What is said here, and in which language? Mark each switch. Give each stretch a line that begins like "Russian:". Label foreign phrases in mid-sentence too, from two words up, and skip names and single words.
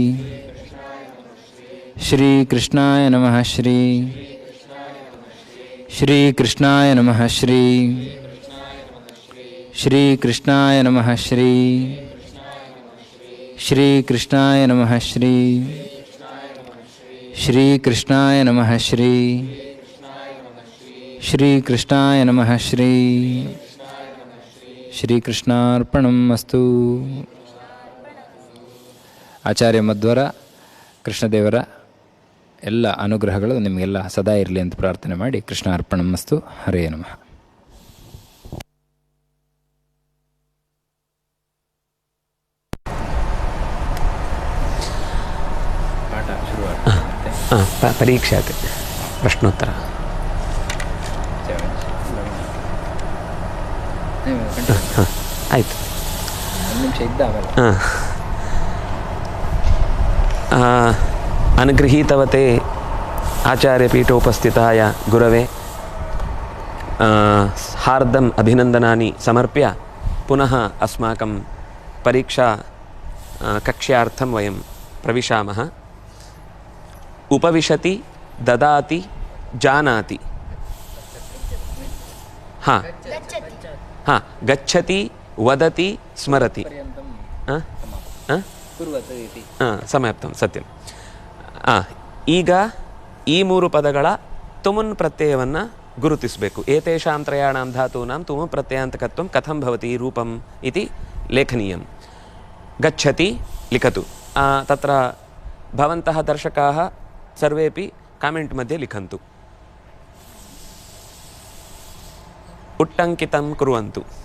Sanskrit: ಶ್ರೀ ಕೃಷ್ಣಾಯ ನಮಃ ಶ್ರೀ ಶ್ರೀ ಕೃಷ್ಣಾಯ ನಮಃ ಶ್ರೀ ಶ್ರೀ ಕೃಷ್ಣಾಯ ನಮಃ ಶ್ರೀ ಶ್ರೀ ಕೃಷ್ಣಾಯ ನಮಃ ಶ್ರೀ ಶ್ರೀ ಕೃಷ್ಣಾಯ ನಮಃ ಶ್ರೀ ಶ್ರೀ ಕೃಷ್ಣಾಯ ನಮಃ ಶ್ರೀ ಶ್ರೀ ಕೃಷ್ಣಾರ್ಪಣಂ ಅಸ್ತು.
Kannada: ಆಚಾರ್ಯ ಮಧ್ವರ ಕೃಷ್ಣದೇವರ ಎಲ್ಲ ಅನುಗ್ರಹಗಳು ನಿಮಗೆಲ್ಲ ಸದಾ ಇರಲಿ ಅಂತ ಪ್ರಾರ್ಥನೆ ಮಾಡಿ
Sanskrit: ಕೃಷ್ಣಾರ್ಪಣಂ ಅಸ್ತು. ಹರೇ ನಮಃ. ಪರೀಕ್ಷಾತೆ ಪ್ರಶ್ನೋತ್ತರ. ಆಯಿತು, ಅನುಗೃಹೀತವತೆ ಆಚಾರ್ಯಪೀಠೋಪಸ್ಥಿತಾಯ ಗುರವೇ ಹಾರ್ದಂ ಅಭಿನಂದನಾನಿ ಸಮರ್ಪ್ಯ ಪುನಃ ಅಸ್ಮಾಕಂ ಪರೀಕ್ಷಾ ಕಕ್ಷ್ಯಾರ್ಥಂ ವಯಂ ಪ್ರವಿಶಾಮಃ. ಉಪವಿಶತಿ ದದಾತಿ ಜಾನಾತಿ, ಹಾಂ ಹಾಂ, ಗಚ್ಚತಿ ವದತಿ ಸ್ಮರತಿ, ಸಮಾಪ್ತಂ, ಸತ್ಯಂ.
Kannada: ಈಗ ಈ 3 ಪದಗಳ ತುಮುನ್ ಪ್ರತ್ಯಯವನ್ನು ಗುರುತಿಸಬೇಕು.
Sanskrit: ಏತೇಷಾಂ ತ್ರಯಾಣಾಂ ಧಾತೂನಾಂ ತುಮು ಪ್ರತ್ಯಯಾಂತಕತ್ವಂ ಕಥಂ ಭವತಿ ರೂಪಂ ಇತಿ ಲೇಖನೀಯಂ. ಗಚ್ಚತಿ ಲಿಖತು. ತತ್ರ ಭವಂತಃ ದರ್ಶಕಾः सर्वेपि कामेण्ट् मध्ये लिखन्तु. उट्टङ्कितं कुर्वन्तु.